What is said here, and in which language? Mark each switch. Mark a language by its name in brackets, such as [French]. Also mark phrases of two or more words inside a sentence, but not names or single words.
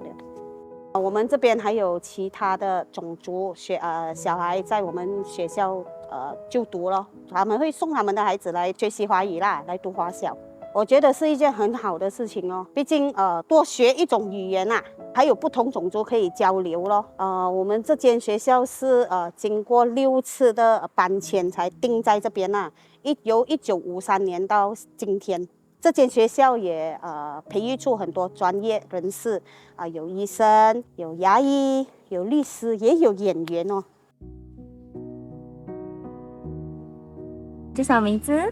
[Chinese] 我們這邊還有其他的種族小孩在我們學校就讀咯，他們會送他們的孩子來學習華語啦，來讀華小。我覺得是一件很好的事情哦，畢竟多學一種語言啊，還有不同種族可以交流咯。我們這間學校是經過6次的搬遷才定在這邊啦，由1953年到今天， 这间学校也培育出很多专业人士有医生，有牙医，有律师，也有演员哦。叫什么名字？